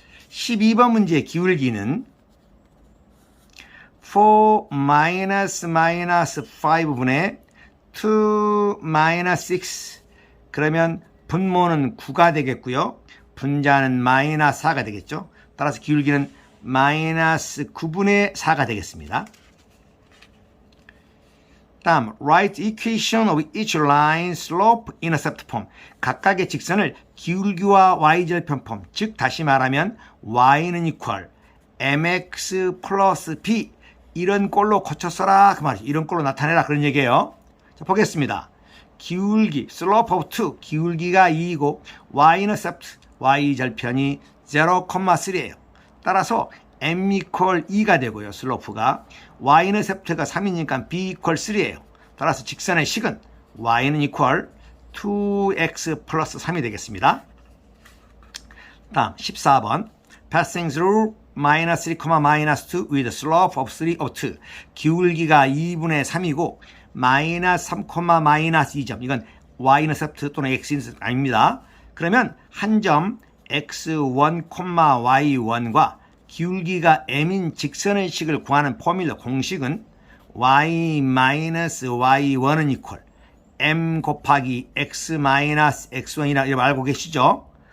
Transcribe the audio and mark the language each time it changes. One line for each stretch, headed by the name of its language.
Korean: 12번 문제의 기울기는 4 마이너스 5분의 2 마이너스 6 그러면 분모는 9가 되겠고요. 분자는 마이너스 4가 되겠죠. 따라서 기울기는 마이너스 9분의 4가 되겠습니다.
English: 다음 write equation of each line slope intercept form.
Korean: 각각의 직선을 기울기와 y절편 폼, 즉 다시 말하면 y는 equal mx 플러스 b 이런 꼴로 고쳐 써라 그 말이죠. 이런 꼴로 나타내라 그런 얘기예요. 자, 보겠습니다. 기울기
English: slope of 2
Korean: 기울기가 2이고 y-intercept y절편이 0,3예요. 따라서 m equal 2가 되고요. 슬로프가 y-intercept가 3이니까 b equal 3예요. 따라서 직선의 식은 y는 equal 2x 플러스 3이 되겠습니다. 다음 14번
English: passing through minus 3, minus 2 with slope of 3 of 2.
Korean: 기울기가 2분의 3이고 마이너스 3, 마이너스 2점. 이건 y-인터셉트 또는 x-인터셉트 아닙니다. 그러면 한 점 x1, y1과 기울기가 m인 직선의 식을 구하는 포뮬러 공식은 y-y1은 이퀄 m 곱하기 x-x1이라 이렇게 알고 계시죠?